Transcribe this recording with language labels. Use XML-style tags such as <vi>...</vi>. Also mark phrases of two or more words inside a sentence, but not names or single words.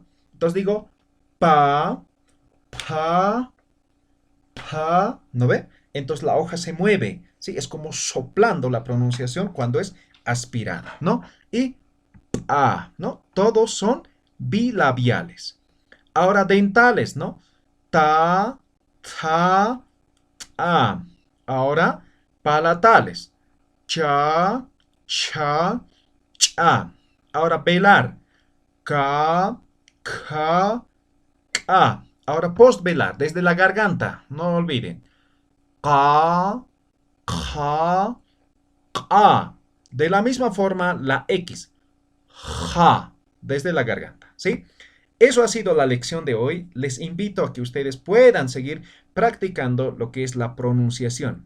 <es>Entonces digo pa, pa, pa, ¿no ve? Entonces la hoja se mueve, ¿sí? Es como soplando la pronunciación cuando es aspirada, ¿no? Y a, ¿no? Todos son bilabiales. Ahora dentales, ¿no? Ta, ta, a. Ahora palatales. Cha, cha, cha. Ahora velar. Ka, ka, ka. Ahora postvelar, desde la garganta, no olviden. Ka, ka, ka. De la misma forma, la X. Ja, desde la garganta, ¿sí? Eso ha sido la lección de hoy. Les invito a que ustedes puedan seguir practicando lo que es la pronunciación.</es>